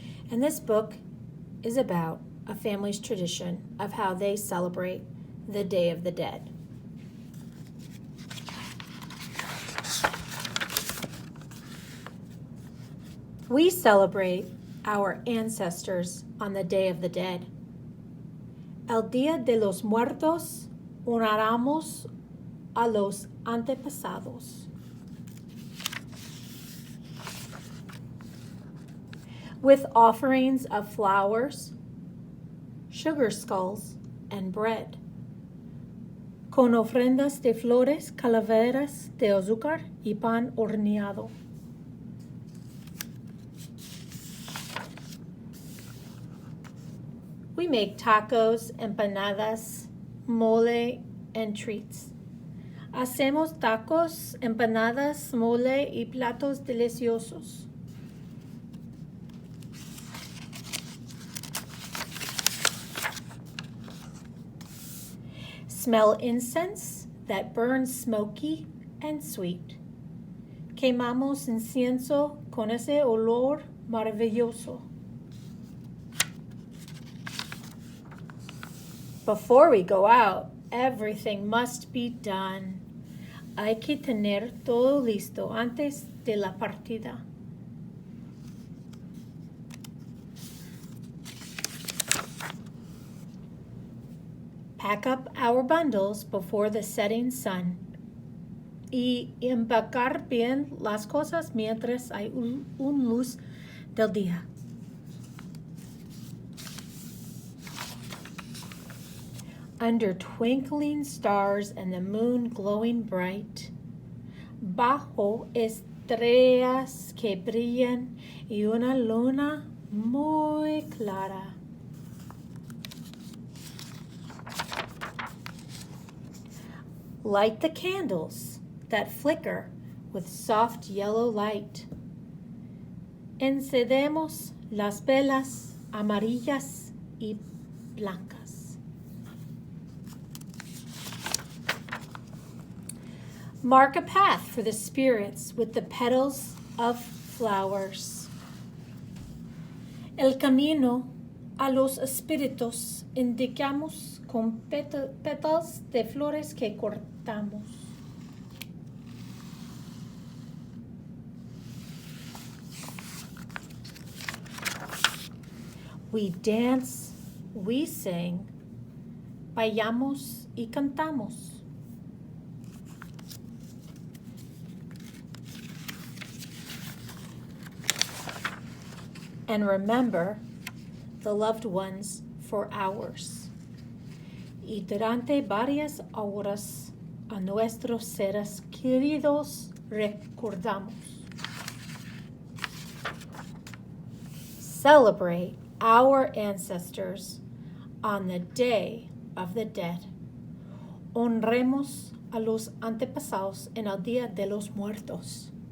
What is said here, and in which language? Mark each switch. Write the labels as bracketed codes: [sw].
[en] And this book is about a family's tradition of how they celebrate the Day of the Dead. We celebrate our ancestors on the Day of the Dead. El Día de los Muertos honramos a los antepasados. With offerings of flowers, sugar skulls, and bread. Con ofrendas de flores, calaveras de azúcar y pan horneado. We make tacos, empanadas, mole, and treats. Hacemos tacos, empanadas, mole, y platos deliciosos. Smell incense that burns smoky and sweet. Quemamos incienso con ese olor maravilloso. Before we go out, everything must be done. Hay que tener todo listo antes de la partida. Pack up our bundles before the setting sun. Y empacar bien las cosas mientras hay un luz del día. Under twinkling stars and the moon glowing bright, [es] bajo estrellas que brillan y una luna muy clara. [en] Light the candles that flicker with soft yellow light. [es] Encendemos las velas amarillas y blancas. [en] Mark a path for the spirits with the petals of flowers. [es] El camino a los espíritus indicamos con pétalos de flores que cortamos. [en] We dance, we sing, [es] bailamos y cantamos. [en] And remember the loved ones for hours. [es] Y durante varias horas a nuestros seres queridos recordamos. [en] Celebrate our ancestors on the Day of the Dead. [es] Honremos a los antepasados en el Día de los Muertos.